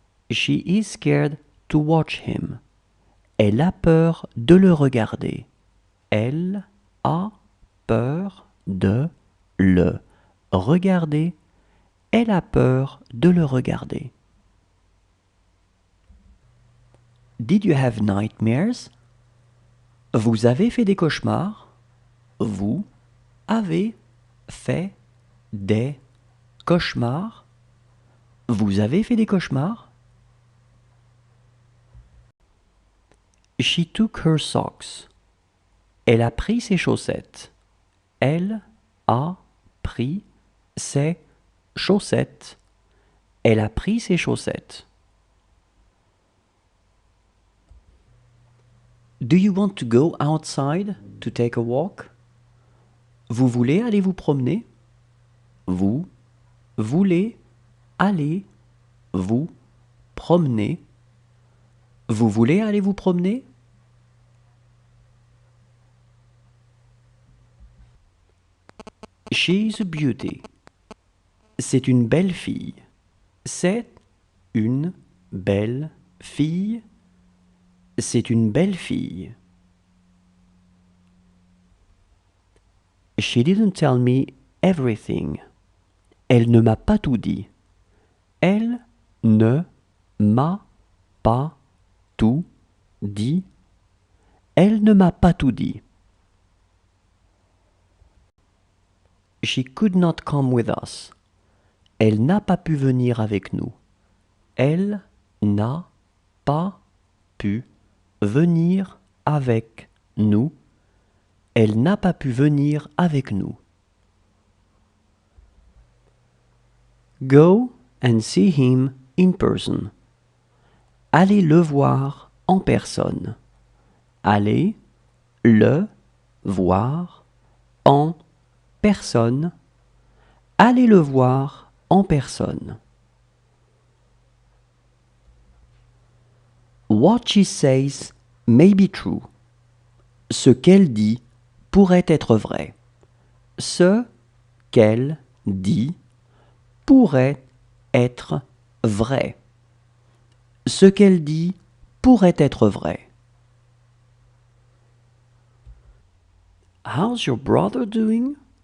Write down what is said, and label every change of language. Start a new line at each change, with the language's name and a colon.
English: She is scared to watch him.
French: Elle a peur de le regarder. Elle a peur de le regarder. Elle a peur de le regarder.
English: Did you have nightmares?
French: Vous avez fait des cauchemars? Vous avez fait des cauchemars? Vous avez fait des cauchemars?
English: She took her socks.
French: Elle a pris ses chaussettes. Elle a pris ses chaussettes. Elle a pris ses chaussettes.
English: Do you want to go outside to take a walk?
French: Vous voulez aller vous promener? Vous voulez aller vous promener? Vous voulez aller vous promener?
English: She's a beauty.
French: C'est une belle fille. C'est une belle fille. C'est une belle fille.
English: She didn't tell me everything.
French: Elle ne m'a pas tout dit. Elle ne m'a pas tout dit. Elle ne m'a pas tout dit.
English: She could not come with us.
French: Elle n'a pas pu venir avec nous. Elle n'a pas pu venir avec nous. Elle n'a pas pu venir avec nous.
English: Go and see him in person.
French: Allez le voir en personne. Allez le voir en personne. Allez le voir en personne.
English: What she says may be true.
French: Ce qu'elle dit pourrait être vrai. Ce qu'elle dit pourrait être vrai. Ce qu'elle dit pourrait être vrai.
English: How's your brother doing?